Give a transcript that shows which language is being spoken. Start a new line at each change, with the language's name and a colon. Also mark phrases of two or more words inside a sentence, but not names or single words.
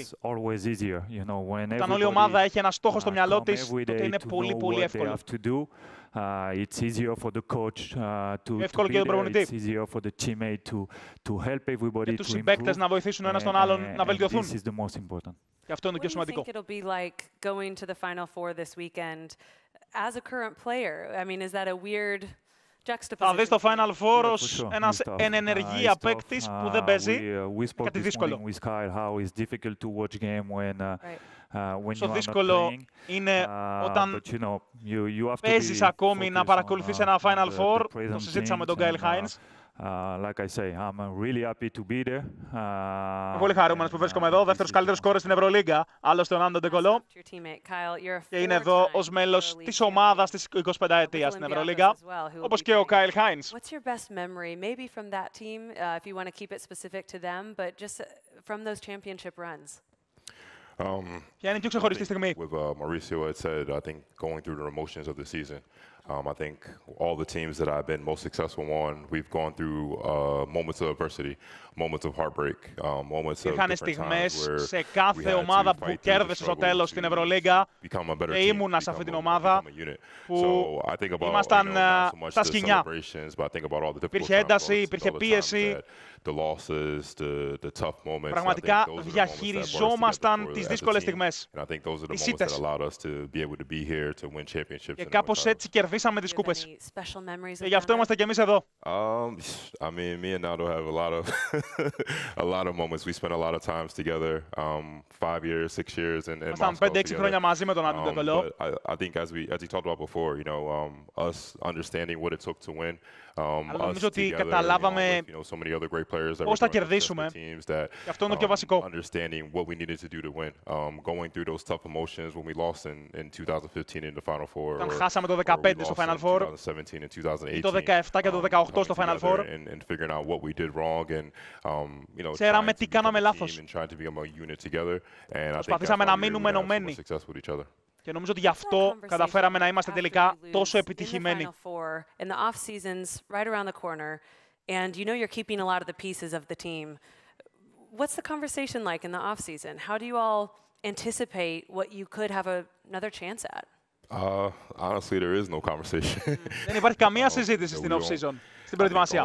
Greek: Όταν όλη η ομάδα έχει ένα στόχο στο μυαλό της, τότε είναι πολύ εύκολο. Εύκολο και τον προπονητή. Και τους συμπαίκτες να βοηθήσουν ο ένας τον άλλον να βελτιωθούν. Και αυτό είναι το πιο σημαντικό.
English: As a current player, I mean, is that a weird juxtaposition?
Greek: Θα δεις το
English: Final Four
Greek: ως ένας εν ενεργεία παίκτης που δεν παίζει. Κάτι δύσκολο. Το δύσκολο είναι όταν παίζεις ακόμη να παρακολουθείς ένα
English: Final Four.
Greek: Το συζήτησα με τον Kyle Hines.
English: Like I say, I'm really happy to be there.
Greek: Πολύ χαρούμενος που βρίσκομαι εδώ, δεύτερος καλύτερος σκόρερ στην Ευρωλίγκα, άλλωστε ο Νάντο Ντεκολό. Και είναι εδώ ως μέλος της ομάδας της 25ετίας στην Ευρωλίγκα, όπως και ο Kyle Hines.
English: What's your best memory, maybe from that team, if you want to keep it specific to them, but just from those championship runs?
Greek: Ποια είναι η πιο ξεχωριστή στιγμή?
English: With Mauricio had said, I think going through the emotions of the season. I think all the teams that I've been most successful on, we've gone through moments of adversity, moments of heartbreak, moments of different times where
Greek: σε κάθε ομάδα που κέρδισε στο τέλος στην Ευρωλίγκα και ήμουνα σε αυτή την ομάδα που ήμασταν στα σκηνιά. Υπήρχε ένταση, υπήρχε πίεση. Πραγματικά διαχειριζόμασταν τις δύσκολες στιγμές. Τις ήττες. Και κάπως έτσι κερδίσαμε τις κούπες. Και γι' αυτό είμαστε κι εμείς εδώ.
English: I mean, me and Naldo have a lot of moments. We spent a lot of times together, 5 years, 6 years in Moscow.
Greek: Ήμασταν 5-6 χρόνια μαζί με τον Νάντο Ντεκολό.
English: I think as he talked about before, you know, us understanding what it took to win.
Greek: Αλλά νομίζω ότι καταλάβαμε πώς θα κερδίσουμε. Και αυτό είναι το πιο βασικό. Όταν χάσαμε το 2015 στο
English: Final Four
Greek: ή το 2017 και το 2018 στο
English: Final Four,
Greek: ξέραμε τι κάναμε λάθος. Προσπαθήσαμε να μείνουμε ενωμένοι. Και νομίζω ότι γι' αυτό καταφέραμε να είμαστε τελικά τόσο επιτυχημένοι.
English: And you know you're keeping a lot of the pieces of the team. What's the conversation like in the off season? How do you all anticipate what you could have another chance at? Honestly, there is no conversation.
Greek: Δεν υπάρχει καμία συζήτηση στην
English: off season,
Greek: στην προετοιμασία.